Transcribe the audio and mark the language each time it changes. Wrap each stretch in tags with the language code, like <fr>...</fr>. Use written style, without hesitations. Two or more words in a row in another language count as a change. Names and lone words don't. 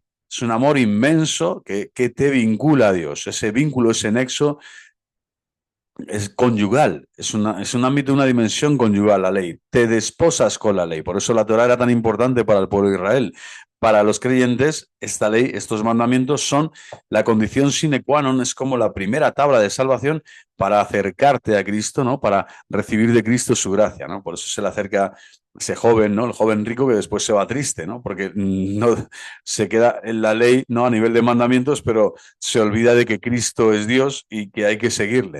<es>Es un amor inmenso que te vincula a Dios. Ese vínculo, ese nexo es conyugal. Es un ámbito, una dimensión conyugal, la ley. Te desposas con la ley. Por eso la Torá era tan importante para el pueblo de Israel. Para los creyentes, esta ley, estos mandamientos son la condición</es> <la>sine qua non,</la> <es>es como la primera tabla de salvación para acercarte a Cristo, ¿no? Para recibir de Cristo su gracia, ¿no? Por eso se le acerca ese joven, ¿no? El joven rico que después se va triste, ¿no? Porque no se queda en la ley, ¿no? A nivel de mandamientos, pero se olvida de que Cristo es Dios y que hay que seguirle.</es>